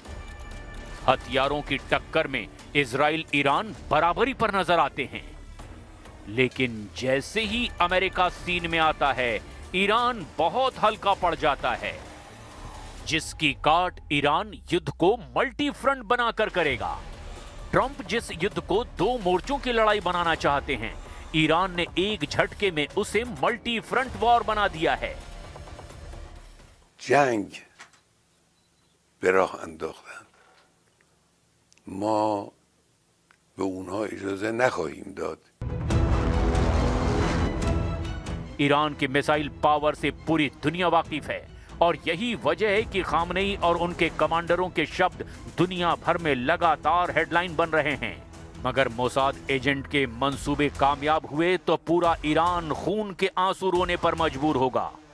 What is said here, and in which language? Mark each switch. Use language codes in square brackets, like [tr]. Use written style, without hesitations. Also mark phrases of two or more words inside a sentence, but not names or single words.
[hi] हथियारों की टक्कर में इजराइल ईरान बराबरी पर नजर आते हैं, लेकिन जैसे ही अमेरिका सीन में आता है, ईरान बहुत हल्का पड़ जाता है। जिसकी काट ईरान युद्ध को [en] multi front [hi] बनाकर करेगा। ट्रंप जिस युद्ध को 2 मोर्चों की लड़ाई बनाना चाहते हैं, ईरान ने एक झटके में उसे [en] multi front war [hi] बना दिया है। [fa] جنگ به راه انداختند. ما به اونها اجازه نخواهیم داد. [hi] ईरान के [en] missile power [hi] से पूरी दुनिया वाकिफ है और यही वजह है कि खामनेई और उनके कमांडरों के शब्द दुनिया भर में लगातार हेडलाइन बन रहे हैं। मगर मोसाद एजेंट के मंसूबे कामयाब हुए तो पूरा ईरान खून के आंसू रोने पर मजबूर होगा।